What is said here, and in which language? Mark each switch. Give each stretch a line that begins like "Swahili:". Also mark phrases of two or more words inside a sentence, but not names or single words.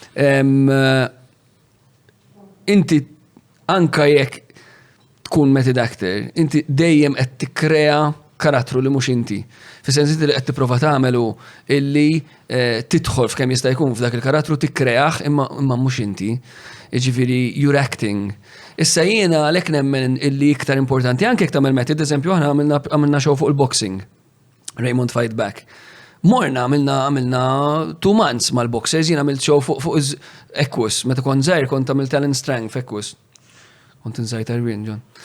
Maltese: Inti anka jekk tkun
English: method actor,
Maltese: inti dejjem qed tikkrea karattru li mhux inti. Fis-sens li qed tipprova tagħmelu illi tidħol f'kemm jista' jkun f'dak il-karattru tikkreah imma mhux inti. Jiġifieri
English: you're acting.
Maltese: Issa jiena għalhekk nemmen illi iktar importanti anke jekk tagħmel method, eżempju aħna għamilna show fuq il-boxing. Raymond Fight Back. Morna għamilna 2 months mal-boxers, jiena għamilt show fuq Equus, meta kont żgħir kont għamilt
English: talent strength
Maltese: f'Equus. Kont nżajt Arwin, John.